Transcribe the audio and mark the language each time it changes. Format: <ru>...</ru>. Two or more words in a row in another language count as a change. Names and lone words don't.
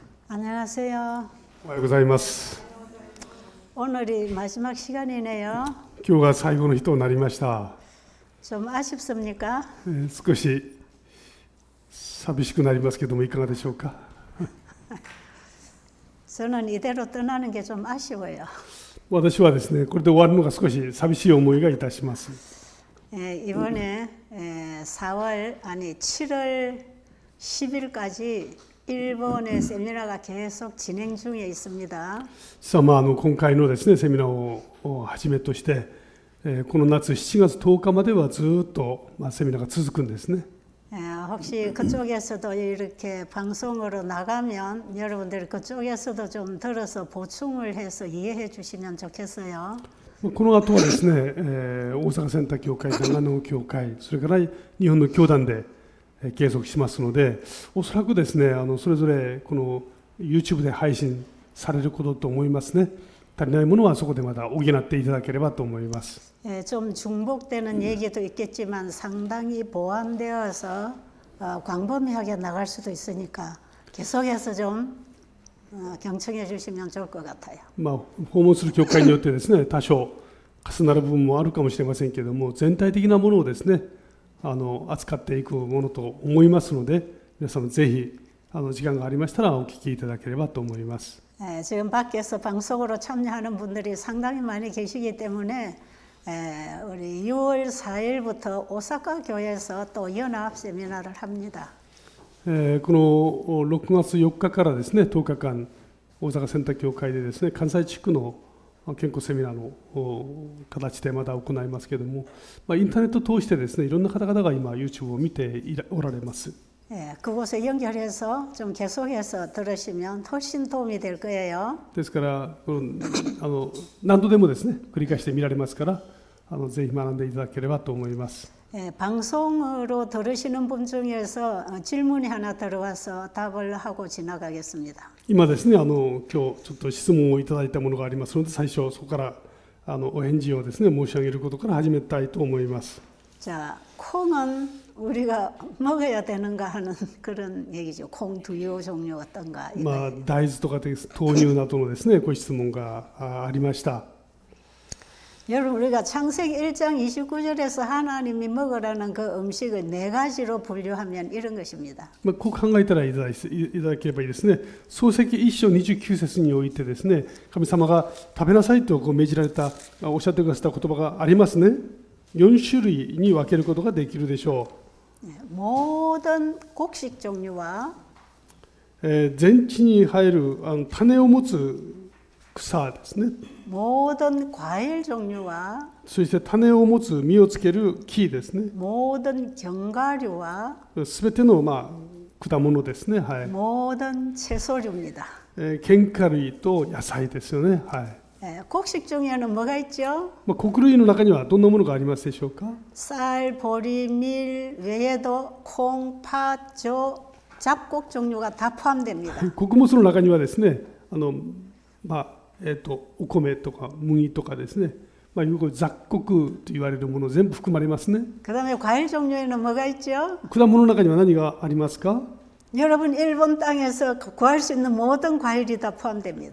<ko>안녕하세요.</ko> <ja>おはようございます。</ja> <ko>오늘이 마지막 시간이네요.</ko> <ja>今日が最後の日となりました。</ja> <ko>좀 아쉽습니까?</ko> <ja>少し寂しくなりますけどもいかがでしょうか。</ja> <ko>저는 이대로 떠나는 게 좀 아쉬워요.</ko> <ja>私はですね、これで終わるのが少し寂しい思いがいたします。</ja> <ko>이번에 4월 아니 7월 10일까지 일본의 세미나가 계속 진행 중에 있습니다.</ko> <ja>さあ、今回のですねセミナーをはじめとして、この夏7月10日まではずっとセミナーが続くんですね。</ja> <ko>혹시 그쪽에서도 이렇게 방송으로 나가면 여러분들 그쪽에서도 좀 들어서 보충을 해서 이해해 주시면 좋겠어요.</ko> <ja>この後はですね、大阪センター教会、長野教会、それから日本の教団で継続しますので、おそらくですね、それぞれこの YouTube で配信されることと思いますね。足りないものはそこでまた補っていただければと思います。</ja> <ko>좀 중복되는 얘기도 있겠지만 상당히 보완되어서 광범위하게 나갈 수도 있으니까 계속해서 좀 경청해 주시면 좋을 것 같아요.</ko> <ja>訪問する教会によってですね、多少重なる部分もあるかもしれませんけれども、全体的なものをですね、扱っていくものと思いますので、皆様ぜひ時間がありましたらお聞きいただければと思います。</ja> <ko>지금 밖에서 방송으로 참여하는 분들이 상당히 많이 계시기 때문에 우리 6월 4일부터 오사카 교회에서 또 연합 세미나를 합니다.</ko> <ja>この6月4日からですね、10日間大阪センター教会でですね、関西地区の健康セミナーの形でまだ行いますけれども、インターネットを通してですね、いろんな方々が今 YouTube を見ておられます。</ja> <ko>그곳에 연결해서 좀 계속해서 들으시면 훨씬 도움이 될 거예요.</ko> <ja>ですから何度でもですね、繰り返して見られますから、ぜひ学んでいただければと思います。</ja> <ko>방송으로 들으시는 분 중에서 질문이 하나 들어와서 답을 하고 지나가겠습니다.</ko> <ja>今ですね、今日ちょっと質問をいただいたものがありますので、最初そこからお返事をですね申し上げることから始めたいと思います。</ja> <ko>자, 콩은 우리가 먹어야 되는가 하는 그런 얘기죠. 콩 두유 종류 어떤가?</ko> <ja>大豆とかです豆乳などのですねご質問がありました。</ja> <ko>여러분 우리가 창세기 1장 29절에서 하나님이 먹으라는 그 음식을 네 가지로 분류하면 이런 것입니다.</ko> <ja>こう考えたらいただければいいですね。創世記1章29節においてですね、神様が食べなさいと命じられた、おっしゃってくださった言葉がありますね。4種類に分けることができるでしょう。</ja> <ko>모든 곡식 종류와</ko> <ja>全地に生える種を持つ草ですね。</ja> <ko>모든 과일 종류와</ko> <ja>そして種を持つ実をつける木ですね。</ja> <ko>모든 견과류와</ko> <ja>すべての果物ですね。はい。</ja> <ko>모든 채소류입니다.</ko> <ja>喧嘩類と野菜ですよね。はい。</ja> <ko>곡식 중에는 뭐가 있죠?</ko> <ja>穀類の中にはどんなものがありますでしょうか。</ja> <ko>쌀, 보리, 밀 외에도 콩, 팥, 조, 잡곡 종류가 다 포함됩니다.</ko> <ja>穀物の中にはですね、お米とか麦とかですね、雑穀と言われるもの全部含まれますね。</ja> <ko>그다음에 과일 종류에는 뭐가 있죠?</ko> <ja>果物の中には何がありますか。</ja> <ko>여러분 일본 땅에서 구할 수 있는 모든 과일이 다 포함됩니다.</ko>